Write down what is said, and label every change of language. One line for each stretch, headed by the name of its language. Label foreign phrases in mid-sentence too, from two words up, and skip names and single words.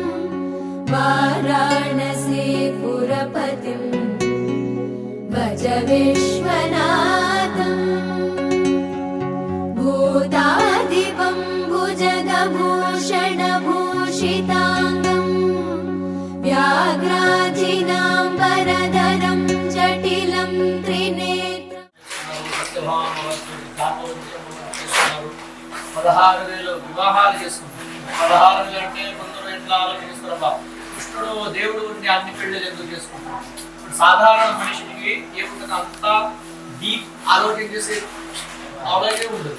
Sanskrit: वाराणसी पुरपतिम् भज विश्वनाथम् भूतादिपं भुजगभूषणभूषिताङ्गम् व्याघ्राजिनाम्बरधरं जटिलं त्रिनेत्रम्
Telugu: 16,000 వివాహాలు చేసుకుంటారు. 16,000 అంటే కొందరు ఎట్లా ఆలోచిస్తారబ్బా, కృష్ణుడు దేవుడు ఉండి అన్ని పెళ్లిళ్ళు ఎందుకు చేసుకుంటారు? సాధారణ మనిషికి ఏముంటుంది, అంతా డీప్ ఆలోచన చేసే ఆలోచన ఉండదు.